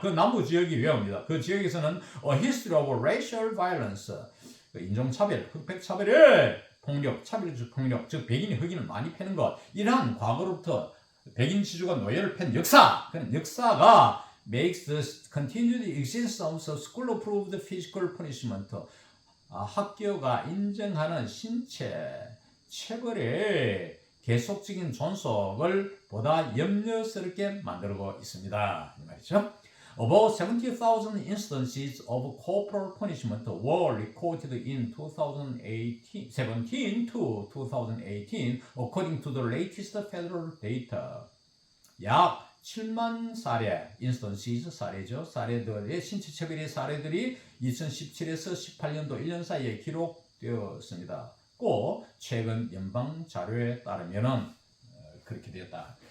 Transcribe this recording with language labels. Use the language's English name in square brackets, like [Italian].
[Korean] 그 남부 지역이 왜입니다. 그 지역에서는 [English] a history of racial violence, [Korean] 인종차별, 흑백차별의 폭력, 차별적 폭력, 즉 백인이 흑인을 많이 패는 것, 이러한 과거로부터 백인 지주가 노예를 팬 역사, 그런 역사가 [English] makes the continued existence of school-approved physical punishment, [Korean] 학교가 인정하는 신체 체벌의 계속적인 존속을 보다 염려스럽게 만들고 있습니다. 이 말이죠. [English] About 70,000 instances of corporal punishment were recorded in 2017 to 2018, according to the latest federal data. [Korean] 약 7만 사례, instances, 사례죠. 사례들의 신체 체벌의 사례들이 2017에서 18년도 1년 사이에 기록되었습니다. 꼭 최근 연방 자료에 따르면은 그렇게 되었다.